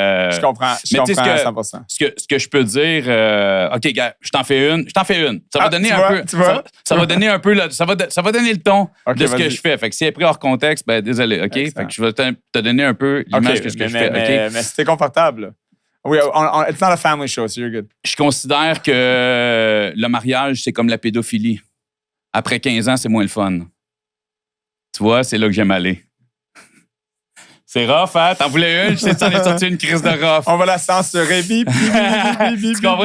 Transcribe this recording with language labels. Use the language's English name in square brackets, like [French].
[French] je comprends à 100%. Ce que je peux dire... OK, gars, je t'en fais une. Ça va donner un peu... Ça va donner un peu... Ça va donner le ton de ce que je fais. Fait que si elle est pris hors contexte, ben désolé, OK? Excellent. Fait que je vais te donner un peu l'image de ce que je fais, OK? Mais si t'es confortable, là. Oui, [English] it's not a family show, so you're good. [French] Je considère que le mariage, c'est comme la pédophilie. Après 15 ans, c'est moins le fun. Tu vois, c'est là que j'aime aller. C'est rough, hein? T'en voulais une? Je sais que t'en es sorti une crise de rough. On va la censurer. Tu comprends?